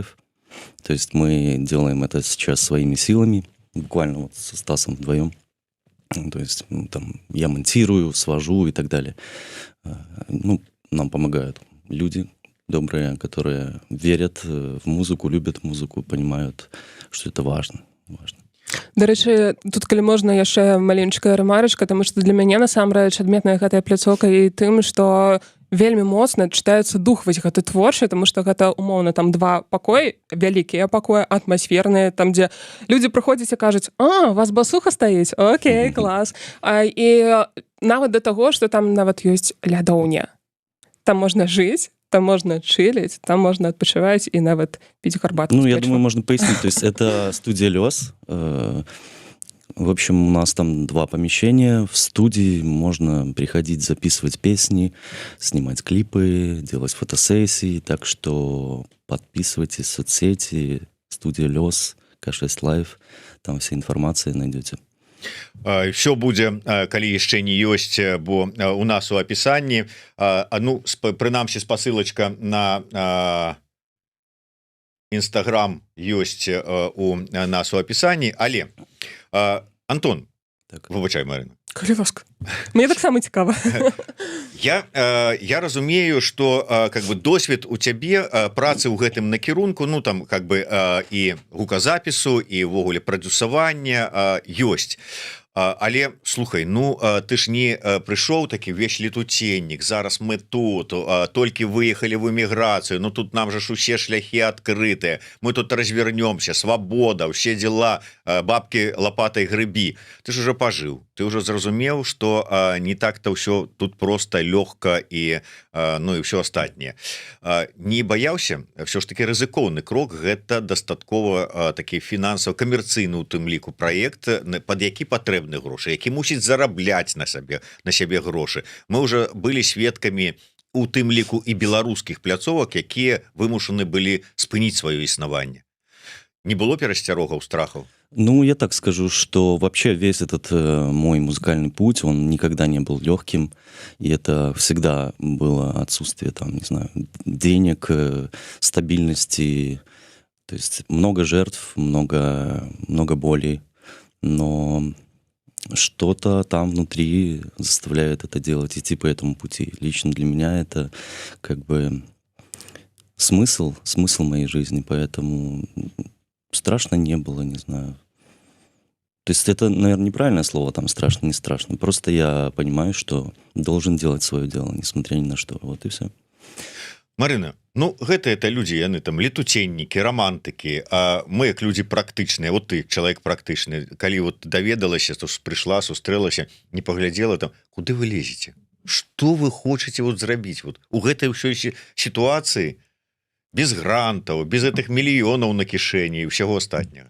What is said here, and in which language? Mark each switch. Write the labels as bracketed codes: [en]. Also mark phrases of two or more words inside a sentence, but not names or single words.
[ru] То есть мы делаем это сейчас своими силами, буквально вот со Стасом вдвоем. То есть там я монтирую, свожу и так далее. Ну, нам помогают люди добрые, которые верят в музыку, любят музыку, понимают, что это важно. [be] Да рэчы, тут, калі можна, яшчэ маленькая ремарочка, тому што для мяне насамрэч адметная гэтая пляцоўка і тым, што вельмі моцна чытаецца дух вось гэты творчы, тому што гэта умоўна там 2 пакоі, вялікія пакоі, атмасферныя, там дзе людзі прыходзяць і кажуць: у вас басуха стаіць, окей, клас. І нават да таго, што там нават ёсць лядоўня, там можна жыць, там [ru] можно чилить, там можно отпочивать [be] и нават пить гарбату. [ru] Ну, я думаю, можно пояснить. То есть это студия «Лёс». В общем, у нас там 2 помещения. В студии можно приходить, записывать песни, снимать клипы, делать фотосессии. Так что подписывайтесь в соцсети, студия «Лёс», К6 Live. Там вся информация найдете. [be] Все будзе, калі яшчэ не ёсць, бо у нас у апісанні, ну, прынамсі спасылачка на Instagram ёсць у нас у апісанні, але Антон, Так. выбачай, Марына, Калі ласка. Мне таксама цікава. я разумею, [ru] что как бы [be] досвед у цябе працы ў гэтым накірунку, ну там как бы і гуказапісу і ўвогуле прадюсавання ёсць. Але слухай, ну ты ж не прыйшоў такі весь летуценнік, зараз мы тут толькі выехалі в эміграцыю, ну тут нам же ж усе шляхі адкрытыя, мы тут развернемся, свабода, усе дела, бабки лопатай грыбі. Ты ж уже пажыў, ты уже зразумеў, что не так-то ўсё тут просто лёгка і ну і ўсё астатняе. Не баяўся, все ж таки рызыкоўны крок, гэта дастаткова такі фінансава камерцыйны у тым ліку праект, пад які патрэбны грошы, які мусіць зарабляць на сябе грошы. Мы уже былі сведкамі у тым ліку і беларускіх пляцовак, якія вымушаны былі спыніць сваё існаванне. Не было перасцярогаў, страхаў? [ru] Ну, я так скажу, что вообще весь этот мой музыкальный путь, он никогда не был легким, и это всегда было отсутствие, там, не знаю, денег, стабильности, то есть много жертв, много боли, но что-то там внутри заставляет это делать, идти по этому пути. Лично для меня это как бы смысл моей жизни, поэтому страшно не было, не знаю. То есть это, наверное, неправильное слово, там страшно, не страшно. Просто я понимаю, что должен делать свое дело, несмотря ни на что. Вот и все. [be] Марына, ну гэта это людзі, яны там летуценнікі, романтыкі, а мы як людзі практычныя, вот ты чалавек практычны, калі вот даведалася, то прыйшла, сустрэлася, не паглядзела там, куды вы лезеце? Што вы хочаце вот зрабіць вот у гэтай ўсёй сітуацыі без грантаў, без гэтых мільёнаў на кішэні і ўсяго астатняга?